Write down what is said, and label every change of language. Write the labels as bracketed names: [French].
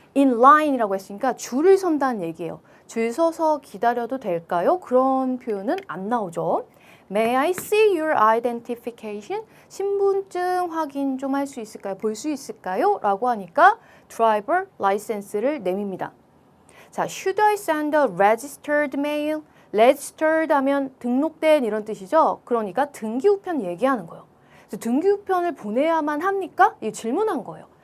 [Korean] in line이라고 했으니까 줄을 선다는 얘기예요. 줄 서서 기다려도 될까요? 그런 표현은 안 나오죠. [English] May I see your identification? [Korean] 신분증 확인 좀 할 수 있을까요? 볼 수 있을까요? 라고 하니까 driver license를 내밉니다. 자, [English] should I send a registered mail? [Korean] registered 하면 등록된 이런 뜻이죠. 그러니까 등기우편 얘기하는 거예요. 그래서 등기우편을 보내야만 합니까? 이 질문한 거예요.